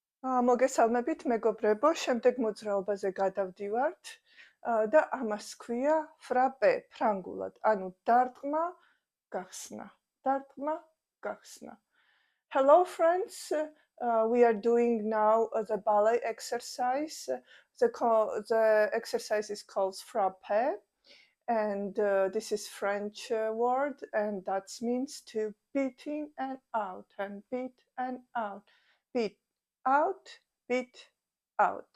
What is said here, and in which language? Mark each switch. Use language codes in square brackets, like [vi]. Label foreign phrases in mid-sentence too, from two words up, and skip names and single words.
[ka] მოგესალმებით მეგობრებო, შემდეგ მოძრაობაზე გადავდივართ და ამას ქვია frappe ფრანგულად, ანუ დარტყმა, გახსნა. Დარტყმა, გახსნა. [en] Hello friends, we are doing now the ballet exercise. The exercise is called frappe, and this is French word, and that means to beat in and out, and beat and out, beat out, beat out.